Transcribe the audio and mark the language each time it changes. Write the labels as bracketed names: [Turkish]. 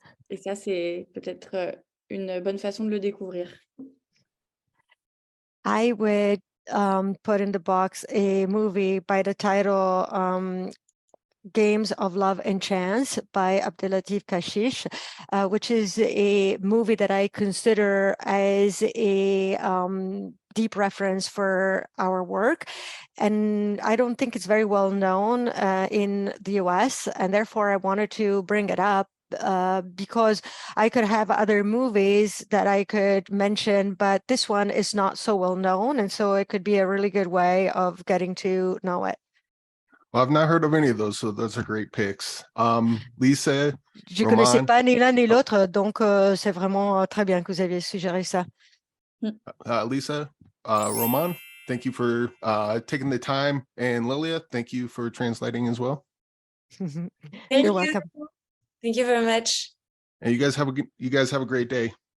[French] Et ça, c'est peut-être une bonne façon de le découvrir. [English] I would put in the box a movie by the title Games of Love and Chance by Abdelatif Kechiche, which is a movie that I consider as a deep reference for our work. And I don't think it's very well known in the US, and therefore I wanted to bring it up because I could have other movies that I could mention, but this one is not so well known, and so it could be a really good way of getting to know it. Well, I've not heard of any of those, so those are great picks. Lisa, [French] Je connaissais Romane, pas ni l'un ni l'autre, donc c'est vraiment très bien que vous aviez suggéré ça. [English] Lisa, Romane, thank you for taking the time, and Lilia, thank you for translating as well. You're welcome. Thank you very much. And you guys have a great day.